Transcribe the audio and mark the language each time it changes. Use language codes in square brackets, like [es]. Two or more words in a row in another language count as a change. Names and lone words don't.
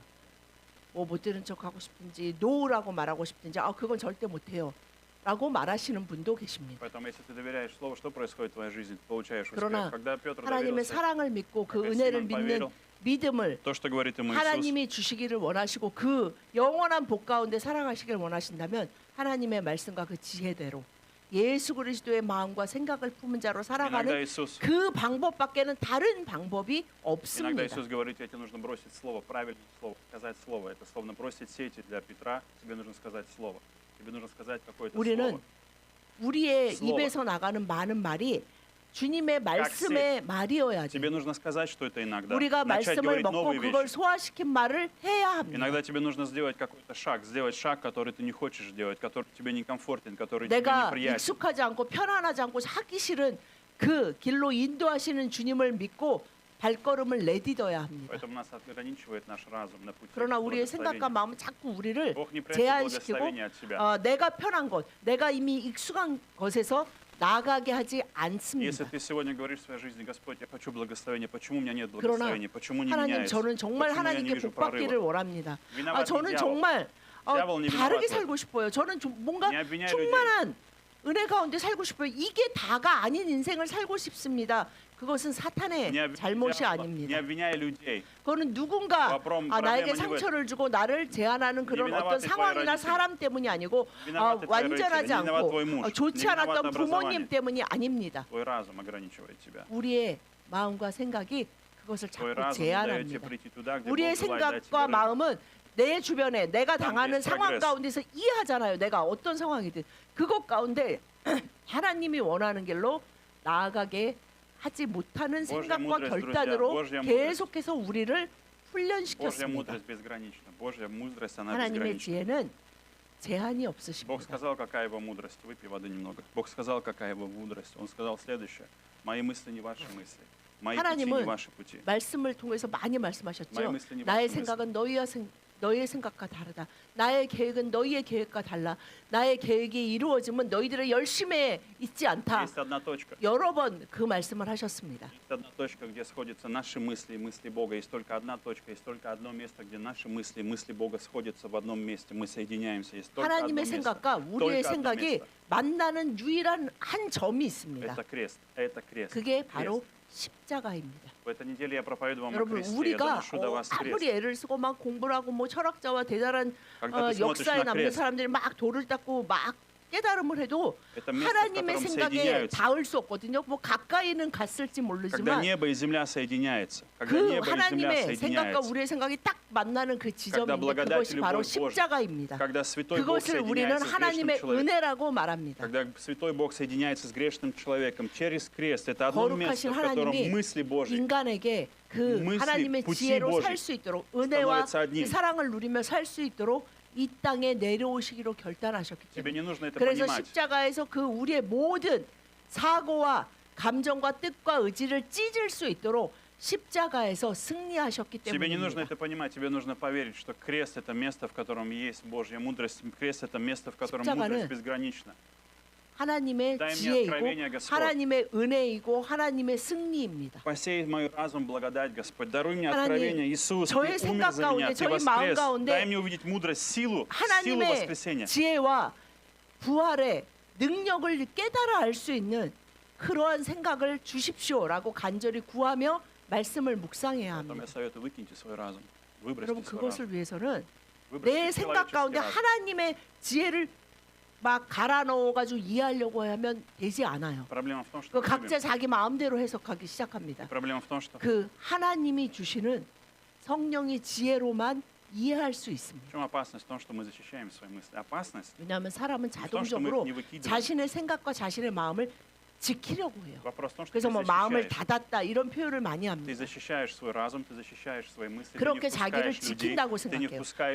[ko] 뭐 못 들은 척하고 싶은지 노라고 말하고 싶은지 그건 절대 못해요. 라고 말하시는 분도 계십니다. [ru] Поэтому, если ты доверяешь Слову, что происходит в твоей жизни? Ты получаешь [ko] 그러나 [ru] успех. Когда Петр [ko] 하나님의 [ru] доверился, [ko] 사랑을 믿고 그 [ru] когда [ko] 은혜를 [ru] Симон [ko] 믿는 [ru] поверил, [ko] 믿음을 [ru] то, что говорит ему Иисус, [ko] 하나님이 주시기를 원하시고 그 영원한 복 가운데 살아가시길 원하신다면 하나님의 말씀과 그 지혜대로 예수 그리스도의 마음과 생각을 품은 자로 [ru] иногда [ko] 살아가는 [ru] Иисус, [ko] 그 방법밖에는 다른 방법이 [ru] иногда [ko] 없습니다. [ru] Иисус говорит, тебе нужно бросить слово, правильное слово, сказать слово. Это словно бросить сети для Петра, тебе нужно сказать слово. Тебе нужно сказать какое-то [ko] 우리는 [ru] слово. [ko] 우리의 [ru] слово. [ko] 입에서 나가는 많은 말이 주님의 말씀의 말이어야지. [ru] Тебе нужно сказать, что это иногда. [ko] 우리가 [ru] Начать [ko] 말씀을 [ru] говорить [ko] 먹고 [ru] новые [ko] 그걸 [ru] вещи. [ko] 소화시킨 말을 해야 합니다. [ru] Иногда тебе нужно сделать какой-то шаг, сделать шаг, который ты не хочешь делать, который тебе некомфортен, который тебе [ko] 내가 [ru] неприятен. [ko] 익숙하지 않고 편안하지 않고 하기 싫은 그 길로 인도하시는 주님을 믿고 발걸음을 내딛어야 합니다. [ru] Поэтому нас ограничивает наш разум на пути [ko] 그러나 [ru] к [ko] 우리의 생각과 [ru] благословению. [ko] 마음은 자꾸 우리를 [ru] Бог не прячет [ko] 제한시키고 [ru] благословения от тебя. [ko] 내가 편한 것, 내가 이미 익숙한 것에서 나아가게 하지 [ru] Если [ko] 않습니다. [ru] ты сегодня говоришь в своей жизни, Господь, я хочу благословения, почему у меня нет [ko] 그러나 [ru] благословения, почему не [ko] 하나님 [ru] меняется, [ko] 저는 정말 [ru] почему я не [ko] 하나님께 [ru] вижу [ko] 복 받기를 [ru] прорыва. [ko] 원합니다. [ru] Виноват не [ko] 저는 [ru] дьявол. [ko] 정말 [ru] Дьявол не [ko] 다르게 [ru] виноват. [ko] 살고 싶어요. 저는 뭔가 [ru] Не обвиняй людей. [ko] 충만한 은혜 가운데 살고 싶어요. 이게 다가 아닌 인생을 살고 싶습니다. 그것은 사탄의 [ru] Не [ko] 잘못이 [ru] не [ko] 아닙니다. [ru] обвиняй людей. [ko] 그거는 누군가 [ru] проблема [ko] 나에게 [ru] не в этом. [ko] 상처를 주고 나를 제한하는 그런 [ru] Не [ko] 어떤 [ru] виноваты твои [ko] 상황이나 [ru] родители. [ko] 사람 때문이 아니고 [ru] Vиноваты твои [ko] 완전하지 [ru] родители, не виноват [ko] 않고 [ru] твой муж, [ko] 좋지 [ru] не [ko] 않았던 [ru] виновато [ko] 부모님 [ru] образование. [ko] 때문이 아닙니다. [ru] Твой разум ограничивает тебя. [ko] 우리의 마음과 생각이 그것을 [ru] Твой [ko] 자꾸 [ru] разум не дает тебе [ko] 제한합니다. [ru] прийти туда, где [ko] 우리의 [ru] Бог желает дать тебе [ko] 생각과 [ru] рыбу. [ko] 마음은 내 주변에 내가 [ru] Там, [ko] 당하는 [ru] где есть [ko] 상황 [ru] прогресс. [ko] 가운데서 이해하잖아요. 내가 어떤 상황이든 그것 가운데 하나님이 원하는 길로 나아가게 하지 못하는 [ru] Божья [ko] 생각과 [ru] мудрость, [ko] 결단으로 [ru] друзья, Божья [ko] 계속해서 우리를 [ru] Божья [ko] 훈련시켰습니다. [ru] мудрость безгранична. Божья мудрость, она [ko] 하나님의 [ru] безгранична. [ko] 지혜는 제한이 [ru] Бог [ko] 없으십니다. [ru] сказал, какая его мудрость. Выпей воды немного. Бог сказал, какая его мудрость. Он сказал следующее. Мои мысли не ваши мысли. Мои пути не [ko] 하나님은 [ru] ваши пути. [ko] 말씀을 통해서 많이 말씀하셨죠. [ru] Мои мысли не [ko] 나의 [ru] ваши мысли. [ko] 생각은 너희의 생각과 다르다. 나의 계획은 너희의 계획과 달라. 나의 계획이 이루어지면 너희들의 열심에 있지 않다. [ru] Есть одна точка. [ko] 여러 번 그 말씀을 하셨습니다. [ru] Есть одна точка, где сходятся наши мысли и мысли Бога. Есть только одна точка, есть только одно место, где наши мысли и мысли Бога сходятся в одном месте. Мы соединяемся. Есть только одно [ko] 하나님의 [ru] место. [ko] 생각과 우리의 [ru] только одно [ko] 생각이 [ru] место. [ko] 만나는 유일한 한 점이 있습니다. [ru] Это крест. Это крест. [ko] 그게 [ru] Крест. [ko] 바로 십자가입니다. [ru] В этой неделе я проповедую вам о [ko] 여러분 [ru] кресте. Я [ko] 우리가 [ru] доношу до вас [ko] 아무리 [ru] крест. [ko] 애를 쓰고 막 공부를 하고 뭐 철학자와 대단한 [ru] Когда ты смотришь [ko] 역사에 [ru] на [ko] 남는 [ru] крест, [ko] 사람들이 막 돌을 닦고 막 깨달음을 해도 [ru] это место, в [ko] 하나님의 [ru] котором [ko] 생각에 [ru] соединяются. [ko] 닿을 수 없거든요. 뭐 가까이는 갔을지 [ru] Когда [ko] 모르지만 [ru] небо и земля соединяются. Когда [ko] 그 [ru] небо и земля [ko] 하나님의 생각과 [ru] соединяются. [ko] 우리의 생각이 딱 만나는 그 지점인데 [ru] благодать [ko] 그것이 [ru] и [ko] 바로 [ru] любовь Божья. [ko] 십자가입니다. [ru] Когда святой Бог [ko] 그것을 우리는 [ru] соединяется с грешным [ko] 하나님의 [ru] человеком. [ko] 은혜라고 말합니다. [ru] Когда святой Бог соединяется с грешным человеком через крест, это одно место, [ko] 거룩하신 [ru] в котором [ko] 하나님이 [ru] мысли Божьи [ko] 인간에게 그 [ru] мысли, [ko] 하나님의 [ru] пути [ko] 지혜로 [ru] Божьи [ko] 살 수 있도록 은혜와 [ru] становятся одним. [ko] 그 사랑을 누리며 살 수 있도록 이 땅에 내려오시기로 결단하셨기 [ru] Тебе [ko] 때문에 [ru] не нужно это [ko] 그래서 [ru] понимать. [ko] 십자가에서 그 우리의 모든 사고와 감정과 뜻과 의지를 찢을 수 있도록 십자가에서 승리하셨기 [ru] Тебе не нужно [ko] 때문입니다. [ru] это понимать, тебе нужно поверить, что крест — это место, в котором есть Божья мудрость. Крест — это место, в котором мудрость [ko] 십자가는 [ru] безгранична. [ko] 하나님의 [ru] Дай мне [ko] 지혜이고 [ru] откровение, Господь. [ko] 하나님의 은혜이고 하나님의 승리입니다. [ru] Посей в мой разум благодать, Господь. Даруй мне [ko] 하나님, [ru] откровение. Иисус, [ko] 저의 [ru] Ты умер [ko] 생각 [ru] за меня, [ko] 가운데, [ru] Ты [ko] 저희 마음 [ru] воскрес. [ko] 가운데 [ru] Дай мне увидеть мудрость, силу [ko] 하나님의 [ru] воскресения. [ko] 지혜와 부활의 능력을 깨달아 알 수 있는 그러한 생각을 주십시오라고 간절히 구하며 말씀을 묵상해야 [ru] Потом я [ko] 합니다. [ru] советую, выкиньте свой разум. Выбросьте [ko] 여러분 [ru] свой разум. [ko] 그것을 위해서는 [ru] Выбросьте [ko] 내 생각 [ru] человеческий [ko] 가운데 [ru] разум. [ko] 하나님의 지혜를 막 갈아 넣어가지고 이해하려고 하면 되지 않아요. [ru] Проблема в том, [ko] 그 [ru] что мы [ko] 각자 [ru] любим. [ko] 자기 마음대로 해석하기 시작합니다. [ru] Проблема в том, что [ko] 그 하나님이 주시는 성령의 지혜로만 이해할 수 [ru] в [ko] 있습니다. [ru] чем опасность? В том, что мы защищаем свои мысли. Опасность [ko] 왜냐하면 사람은 [ru] в том, что мы [ko] 자동적으로 [ru] их не выкидываем. [ko] 자신의 생각과 자신의 마음을 지키려고 해요. [ru] Вопрос в том, что [ko] 그래서 [ru] ты [ko] 뭐 마음을 [ru] защищаешь. [ko] 닫았다 이런 표현을 많이 [ru] Ты [ko] 합니다. [ru] защищаешь свой разум, ты защищаешь свои мысли, ты не [ko] 그렇게 자기를 [ru] впускаешь людей, [ko] 지킨다고 [ru] ты не [ko] 생각해요. [ru] впускаешь